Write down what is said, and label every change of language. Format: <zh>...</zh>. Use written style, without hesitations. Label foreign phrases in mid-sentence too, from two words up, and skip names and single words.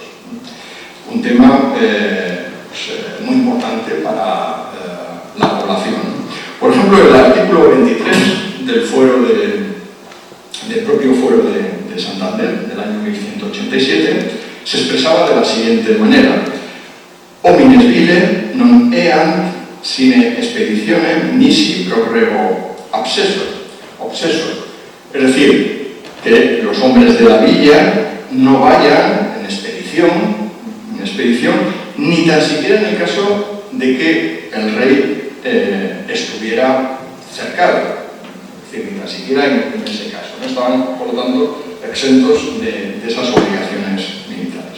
<es>Un tema muy importante para la población. Por ejemplo, el artículo 23 del propio fuero de Santander, del año 1187, se expresaba de la siguiente manera:</es> <la>homines vile non eant sine expeditione nisi pro rego obsesor.</la> <es>Es decir, que los hombres de la villa no vayan en expedición, ni tan siquiera en el caso de que el rey estuviera cercado. Es decir, ni tan siquiera en ese caso. No estaban, por lo tanto, exentos de esas obligaciones militares.</es>